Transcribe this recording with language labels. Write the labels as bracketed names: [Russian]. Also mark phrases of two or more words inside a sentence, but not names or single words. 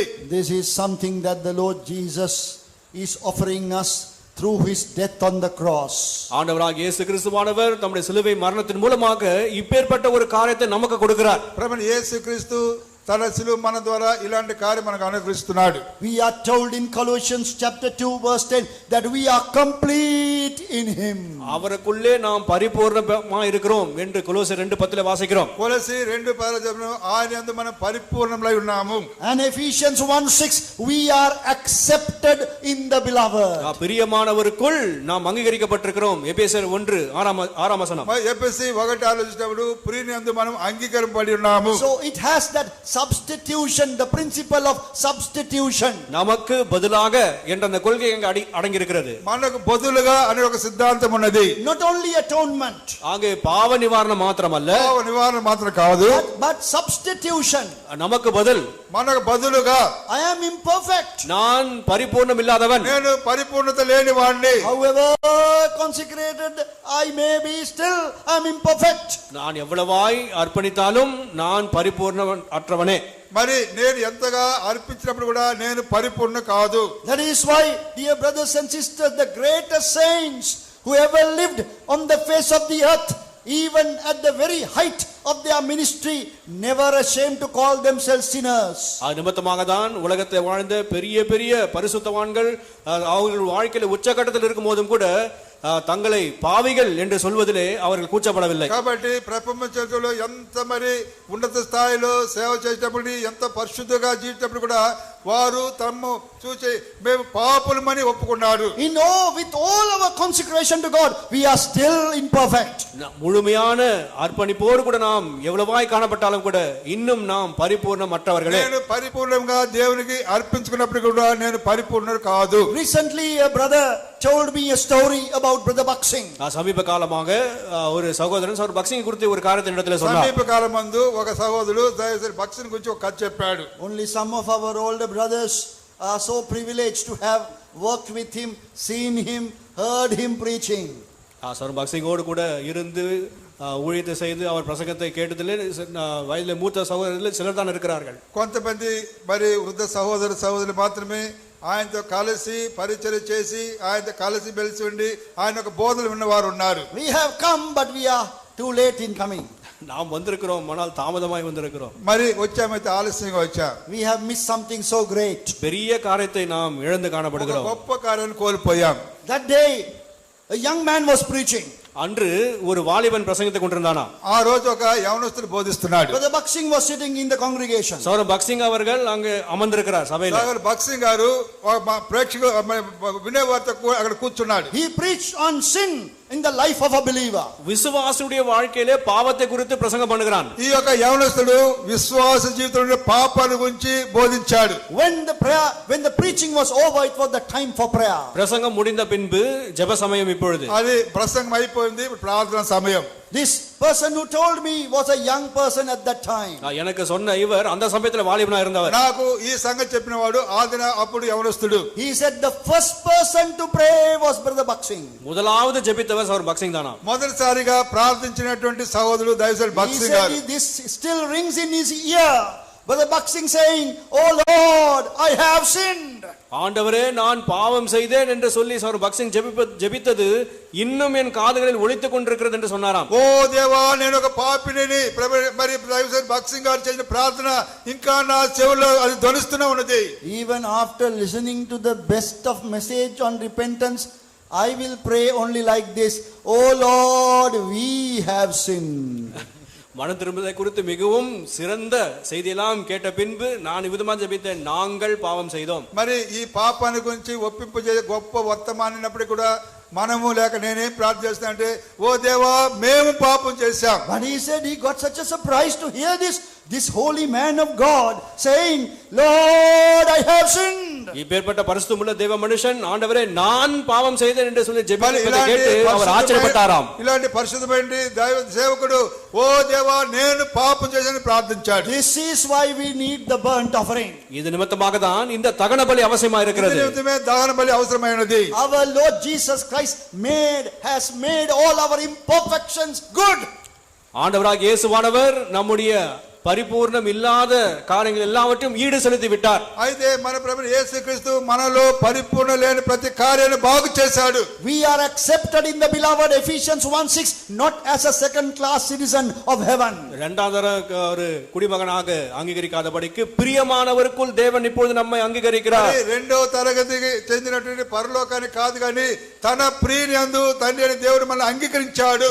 [English] This is something that the Lord Jesus is offering us through his death on the cross. [Tamil] ஆண்டவராகிய இயேசு கிறிஸ்துவானவர் தம்முடைய சிலுவை மரணத்தின் மூலமாக இப்பேற்பட்ட ஒரு காரியத்தை நமக்கு கொடுக்கிறார். [Telugu] ప్రభువైన యేసుక్రీస్తు తన శిలువ మరణం ద్వారా ఇలాంటి కార్యం మనకు అనుగ్రహిస్తున్నాడు. [English] We are told in Colossians chapter 2 verse 10 that we are complete in him. [Tamil] அவருக்குள்ளே நாம் பரிபூர்ணமா இருக்கிறோம் என்று கொலோசியர் 2:10 வாசிக்கிறோம். [Telugu] కొలసి 2:10 ఆయన యందు మనం పరిపూర్ణమై ఉన్నాము. [English] And Ephesians 1:6 we are accepted in the beloved. [Tamil] பிரியமானவருக்குள் நாம் அங்கீகரிக்கப்பட்டிருக்கிறோம். எபேசியர் 1:6 வசனம். [Telugu] ఎఫెసీ 1 ఆలోచించినప్పుడు ప్రియుని యందు మనం అంగీకరింపబడి ఉన్నాము. [English] So it has that substitution, the principle of substitution. [Tamil] நமக்கு பதிலாக என்ற அந்த கொள்கை அங்கே அடங்கி இருக்கிறது. [Telugu] మనకు బదులుగా అనే ఒక సిద్ధాంతం ఉన్నది. [English] Not only atonement, [Tamil] ஆங்கே பாவ நிவாரணம் மாத்திரமல்ல, [Telugu] పాప నివారణ మాత్రం కాదు, [English] but substitution. [Tamil] நமக்கு பதில், [Telugu] మనకు బదులుగా [English] I am imperfect. [Tamil] நான் பரிபூர்ணம் இல்லாதவன், [Telugu] నేను పరిపూర్ణత లేని వాడిని. [English] However consecrated I may be, still I am imperfect. [Tamil] நான் எவ்வளவாய் அர்ப்பணித்தாலும் நான் பரிபூர்ணம் அற்றவனே. [Telugu] మరి నేను ఎంతగా అర్పించినప్పుడు కూడా నేను పరిపూర్ణ కాదు. [English] That is why, dear brothers and sisters, the greatest saints who ever lived on the face of the earth, even at the very height of their ministry, never ashamed to call themselves sinners. [Tamil] அது நிமித்தமாக தான் உலகத்தை வாழ்ந்த பெரிய பெரிய பரிசுத்தவான்கள் அவர்கள் வாழ்க்கையில உச்சகட்டத்தில் இருக்கும் போதும் கூட தங்களை பாவிகள் என்று சொல்வதிலே அவர்கள் கூச்சப்படவில்லை. [Telugu] కాబట్టి ప్రపంచంలో ఎంత మరి ఉన్నత స్థాయిలో సేవ చేసేటప్పుడు ఎంత పరిశుద్ధంగా జీవించేటప్పుడు కూడా వారు తమ్ము చూసి మేము పాపులమని ఒప్పుకున్నారు. [English] With all our consecration to God, we are still imperfect. [Tamil] முழுமையான அர்ப்பணிப்போடு கூட நாம் எவ்வளவாய் காணப்பட்டாலும் கூட இன்னும் நாம் பரிபூர்ணமற்றவர்களே. [Telugu] నేను పరిపూర్ణంగా దేవునికి అర్పించుకున్నప్పుడు కూడా నేను పరిపూర్ణుడు కాదు. [English] Recently a brother told me a story about brother Baksing. [Tamil] சமீப காலமாக ஒரு சகோதரன் பக்சிங் குறித்து ஒரு காரியத்தை இடத்துல சொன்னார். [Telugu] సమీప కాలమందు ఒక సహోదరుడు బక్సింగ్ గురించి ఒక కథ చెప్పాడు. [English] Only some of our older brothers are so privileged to have worked with him, seen him, heard him preaching. [Tamil] பக்சிங்கோடு கூட இருந்து ஊழியத்தை செய்து அவர் பிரசங்கத்தை கேட்டதிலே வயதிலே மூத்த சகோதரர்கள் சிலர் தான் இருக்கிறார்கள். [Telugu] కొంతమంది మరి వృద్ధ సహోదరులు మాత్రమే ఆయనతో కలిసి పరిచర్య చేసి ఆయనతో కలిసి మెలిసి ఉండి ఆయన ఒక బోధలు విన్నవారు ఉన్నారు. [English] We have come but we are too late in coming. [Tamil] நாம் வந்திருக்கிறோம், ஆனால் தாமதமாய் வந்திருக்கிறோம். [Telugu] మరి వచ్చామైతే ఆలస్యంగా వచ్చా. [English] We have missed something so great. [Tamil] பெரிய காரியத்தை நாம் இழந்து காணப்படுகிறோம். [Telugu] గొప్ప కార్యాన్ని కోల్పోయాం. [English] That day a young man was preaching. [Tamil] அன்று ஒரு வாலிபன் பிரசங்கித்துக் கொண்டிருந்தானா. [Telugu] ఆ రోజు ఒక యవనస్తుడు బోధిస్తున్నాడు. [English] Brother Baksin was sitting in the congregation. [Tamil] சகோதரர் பக்சிங் அவர்கள் அங்கு அமர்ந்திருக்கிறார் சபையில். [Telugu] సోదరు భక్సింగ్ గారు ప్రేక్షకులు వినేవారితో అక్కడ కూర్చున్నాడు. [English] He preached on sin in the life of a believer. [Tamil] விசுவாசியுடைய வாழ்க்கையிலே பாவத்தை குறித்து பிரசங்கம் பண்ணுகிறான். [Telugu] ఈ యొక్క యవనస్తుడు విశ్వాస జీవితంలో పాపాల గురించి బోధించాడు. [English] When the preaching was over, it was the time for prayer. [Tamil] பிரசங்கம் முடிந்த பின்பு ஜெப சமயம் இப்பொழுது. [Telugu] అది ప్రసంగం అయిపోయింది, ప్రార్థన సమయం. [English] This person who told me was a young person at that time. [Tamil] எனக்கு சொன்ன இவர் அந்த சமயத்துல வாலிபனா இருந்தவர். [Telugu] నాకు ఈ సంగతి చెప్పినవాడు అప్పుడు యవనస్తుడు. [English] He said the first person to pray was Brother Baksin. [Tamil] முதலாவது ஜெபித்தவர் சகோதரர் பக்சிங் தானா. [Telugu] మొదటిసారిగా ప్రార్థించినటువంటి సహోదరుడు దైవసేవకుడు బక్సింగ్ గారు. [English] This still rings in his ear. Brother Baksin saying, "Oh Lord, I have sinned." [Tamil] ஆண்டவரே நான் பாவம் செய்தேன் என்று சொல்லி சகோதரர் பக்சிங் ஜெபித்தது இன்னும் என் காதுகளில் ஒலித்துக் கொண்டிருக்கிறது என்று சொன்னாராம். [Telugu] ఓ దేవా నేను ఒక పాపిని, మరి దైవసేవకుడు బక్సింగ్ గారు చేసిన ప్రార్థన ఇంకా నా చెవుల్లో అది ధ్వనిస్తూనే ఉన్నది. [English] Even after listening to the best of message on repentance, I will pray only like this, "Oh Lord, we have sinned." [Tamil] மன திரும்புதலை குறித்து மிகவும் சிறந்த செய்தியெல்லாம் கேட்ட பின்பு நான் இவ்விதமாக ஜெபித்தேன், நாங்கள் பாவம் செய்தோம். [Telugu] మరి ఈ పాపాన్ని గురించి ఒప్పింపు చేసే గొప్ప వర్తమానినప్పుడు కూడా మనము లేక నేనేం ప్రార్థన చేస్తున్నా అంటే, ఓ దేవా మేము పాపం చేశాం. [English] But he said he got such a surprise to hear this holy man of God saying, "Lord, I have sinned." [Tamil] இப்பேற்பட்ட பரிசுத்தமுள்ள தேவ மனுஷன் ஆண்டவரே நான் பாவம் செய்தேன் என்று சொல்லி ஜெபிப்பதை கேட்டு அவர் ஆச்சரியப்பட்டாராம். [Telugu] ఇలాంటి పరిశుద్ధమైన దైవ సేవకుడు ఓ దేవా నేను పాపం చేశానని ప్రార్థించాడు. [English] This is why we need the burnt offering. [Tamil] இது நிமித்தமாக தான் இந்த தகன பலி அவசியமா இருக்கிறது. [Telugu] ఇది నిమిత్తమే దహన బలి అవసరమైనది. [English] Our Lord Jesus Christ has made all our imperfections good. [Tamil] ஆண்டவராகிய இயேசுவானவர் நம்முடைய பரிபூர்ணம் இல்லாத காரியங்கள் எல்லாவற்றையும் ஈடு செலுத்தி விட்டார். [Telugu] అయితే మన ప్రభువు యేసుక్రీస్తు మనలో పరిపూర్ణ లేని ప్రతి కార్యాన్ని బాగు చేశాడు. [English] We are accepted in the beloved Ephesians 1:6 not as a second class citizen of heaven. [Tamil] இரண்டாவது ஒரு குடிமகனாக அங்கீகரிக்காதபடிக்கு பிரியமானவருக்குள் தேவன் இப்பொழுது நம்மை அங்கீகரிக்கிறார். [Telugu] రెండో తరగతికి చెందినటువంటి పరలోకానికి కాదు కానీ తన ప్రియుని యందు తండ్రి అయిన దేవుడు మనల్ని అంగీకరించాడు.